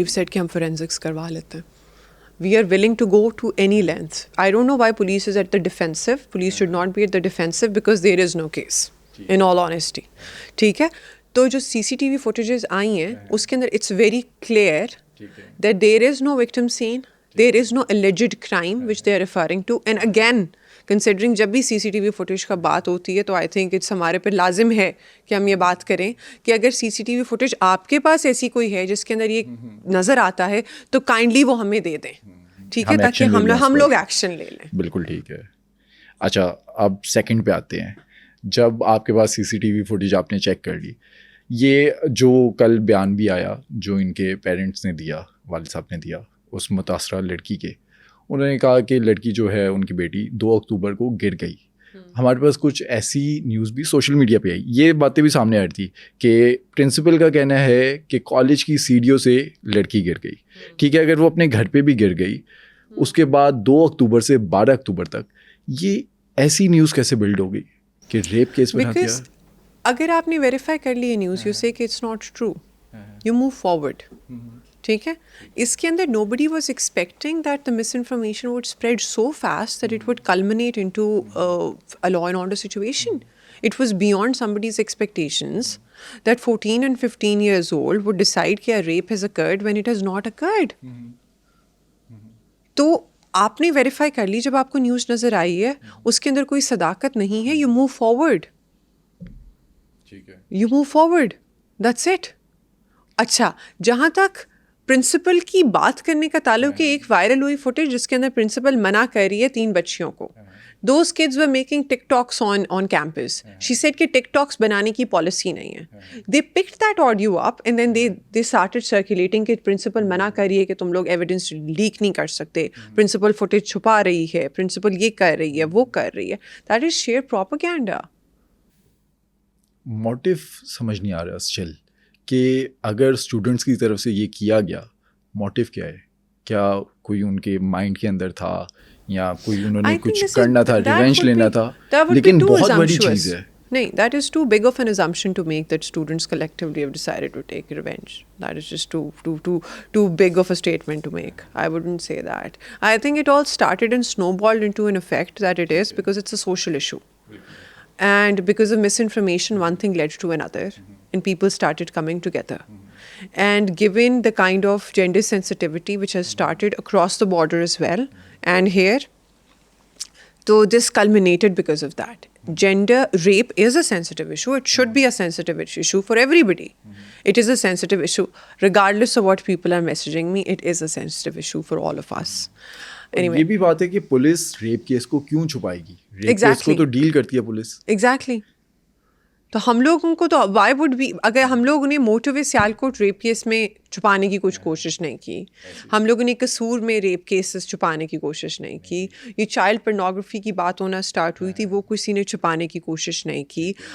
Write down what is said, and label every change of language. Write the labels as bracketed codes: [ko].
[en] We've said [ur] کہ ہم forensics کروا لیتے ہیں. [en] We are willing to go to any length. I don't know why police is at the defensive. Police should not be at the defensive because there is no case, in all honesty. [ur] ٹھیک ہے, تو جو سی C T V footages آئی ہیں اس کے اندر [en] it's very clear that there is no victim scene, there is no alleged crime which they are referring to. And again, [ur] considering جب بھی سی C T V footage کا بات ہوتی ہے تو [en] I think it's [ur] ہمارے پہ لازم ہے کہ ہم یہ بات کریں کہ اگر سی سی ٹی وی فوٹیج آپ کے پاس ایسی کوئی ہے جس کے اندر یہ نظر آتا ہے تو کائنڈلی وہ ہمیں دے دیں, ٹھیک ہے, تاکہ ہم لوگ ایکشن لے لیں. بالکل ٹھیک ہے. اچھا اب سیکنڈ پہ آتے ہیں. جب آپ کے پاس سی سی ٹی وی فوٹیج آپ نے چیک کر لی, یہ جو کل بیان بھی آیا جو ان کے پیرنٹس نے دیا, والد صاحب نے دیا اس متاثرہ لڑکی کے, انہوں نے کہا کہ لڑکی جو ہے ان کی بیٹی 2 اکتوبر کو گر گئی. ہمارے پاس کچھ ایسی نیوز بھی سوشل میڈیا پہ آئی, یہ باتیں بھی سامنے آ رہی تھی کہ پرنسپل کا کہنا ہے کہ کالج کی سیڑھیوں سے لڑکی گر گئی. ٹھیک ہے, اگر وہ اپنے گھر پہ بھی گر گئی, اس کے بعد 2 اکتوبر سے 12 اکتوبر تک یہ ایسی نیوز کیسے بلڈ ہوگی کہ ریپ کیس بنا دیا؟ اگر آپ نے ویریفائی کر لی ہے نیوز, [en] You say کہ it's not true, you move forward. [ur] ٹھیک ہے, اس کے اندر [en] nobody was expecting that the misinformation would spread so fast that it would culminate into a law and order situation. It was beyond somebody's expectations that 14 and 15 years old would decide کہ a rape has occurred when it has not occurred. [ur] تو آپ نے verify کر لی, جب آپ کو news نظر آئی ہے اس کے اندر کوئی صداقت نہیں ہے, [en] you move forward. You move forward. That's it. [ur] اچھا, جہاں تک پرنسپل کی بات کرنے کا تعلق ہے, ایک وائرل ہوئی فوٹیج جس کے اندر پرنسپل منع کر رہی ہے 3 بچیوں کو. [en] Those kids were making TikToks on campus. She said [ur] کہ TikToks بنانے کی پالیسی نہیں ہے. [en] They picked that audio up and then they started circulating [ur] کہ پرنسپل منع کر رہی ہے کہ تم لوگ ایویڈنس لیک نہیں کر سکتے, پرنسپل فوٹیج چھپا رہی ہے, پرنسپل یہ کر رہی ہے, وہ کر رہی ہے. [en] That is sheer propaganda. [ur] Motive سمجھ نہیں آ رہا اسٹل کہ اگر اسٹوڈنٹس کی طرف سے یہ کیا گیا, موٹیو کیا ہے؟ کیا کوئی ان کے مائنڈ کے اندر تھا یا کوئی انہوں نے کچھ کرنا تھا, ریونج لینا تھا؟ لیکن بہت بڑی چیز ہے. [en] نہیں, that is too big of an assumption to make that students collectively have decided to take revenge. That is just too big of a statement to make. I wouldn't say that. I think it all started and snowballed into an effect that it is because it's a social issue. And because of misinformation, one thing led to another, and people started coming together. And given the kind of gender sensitivity which has started across the border as well, and here, so this culminated because of that. Gender rape is a sensitive issue. It should be a sensitive issue for everybody. It is a sensitive issue. Regardless of what people are messaging me, it is a sensitive issue for all of us. [ur] یہ بھی بات ہے کہ police rape case کو کیوں چھپائے گی؟ Rape case کو تو ڈیل کرتی ہے پولیس. ایگزیکٹلی. تو ہم لوگوں کو تو [en] why would be, [ur] اگر ہم لوگوں نے موٹیو سیالکوٹ ریپ کیس میں چھپانے کی کچھ کوشش نہیں کی, ہم لوگوں نے قصور میں ریپ کیسز چھپانے کی کوشش نہیں کی, یہ چائلڈ پورنوگرافی کی بات ہونا اسٹارٹ ہوئی تھی, وہ کسی نے چھپانے کی کوشش نہیں کی.